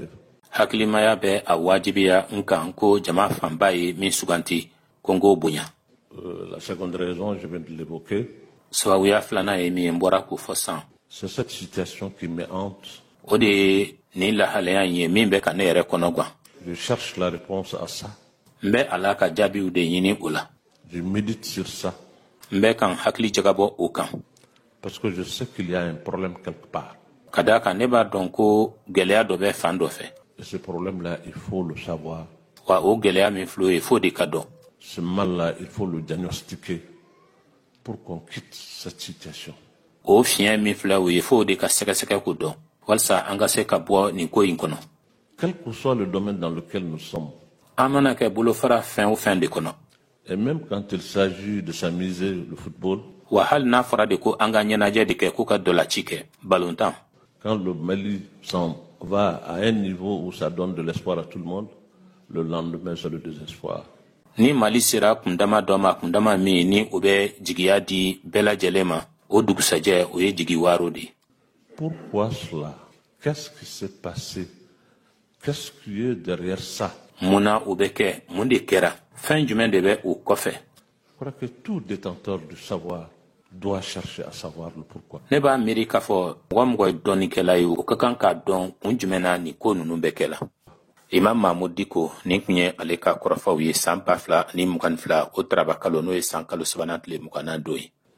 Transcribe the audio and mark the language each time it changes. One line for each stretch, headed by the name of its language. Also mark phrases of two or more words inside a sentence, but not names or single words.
French: La seconde raison, je viens de l'évoquer, c'est cette situation qui me hante. Je cherche la réponse à ça.
Bambara: mbe ala ka jaabiw de ɲini o la.
French: Je médite sur ça.
Bambara: Mbe kan hakili jagabɔ o kan.
French: Parce que je sais qu'il y a un problème quelque part.
Bambara: Ka da kan ne b'a dɔn ko gɛlɛya dɔ bɛ fan dɔ fɛ.
French: Et ce problème-là, il faut le savoir.
Bambara: Wa o gɛlɛya min filɛ o ye fo de ka dɔn.
French: Ce mal-là, il faut le diagnostiquer pour qu'on quitte cette situation.
Bambara: O fiɲɛ min filɛ o ye fo de ka sɛgɛsɛgɛ ko dɔn walasa an ka se ka bɔ nin ko in kɔnɔ.
French: Quel que soit le domaine dans lequel nous sommes.
Bambara: An mana kɛ bolofara fɛn o fɛn de kɔnɔ.
French: Et même quand il s'agit de s'amuser le football.
Bambara: Wa hali n'a fɔra de ko an ka ɲɛnajɛ de kɛ k'u ka dɔlaci kɛ balontan.
French: Quand le Mali s'en va à un niveau où ça donne de l'espoir à tout le monde, le lendemain c'est le désespoir.
Bambara: Ni Mali sera kundama dɔ ma kundama min ni o bɛ jigiya di bɛɛ lajɛlen ma o dugusajɛ o ye jigi waro de.
French: Pourquoi cela? Qu'est-ce qui s'est passé? Qu'est-ce qui est derrière ça?
Bambara: Muna o bɛ kɛ mun de kɛra fɛn jumɛn de bɛ o kɔfɛ?
French: Je crois que tout détenteur du savoir doit chercher à savoir le pourquoi.
Bambara: Ne b'a miiri k'a fɔ mɔgɔ mɔgɔ ye dɔnnikɛla ye o ka kan k'a dɔn kun jumɛn na nin ko ninnu bɛ kɛ la. Imam Mahmud Dicko nin kun ye ale ka kɔrɔfɔw ye san 2022 o taraba kalo n'o ye san kalo 3 tile 22 ye.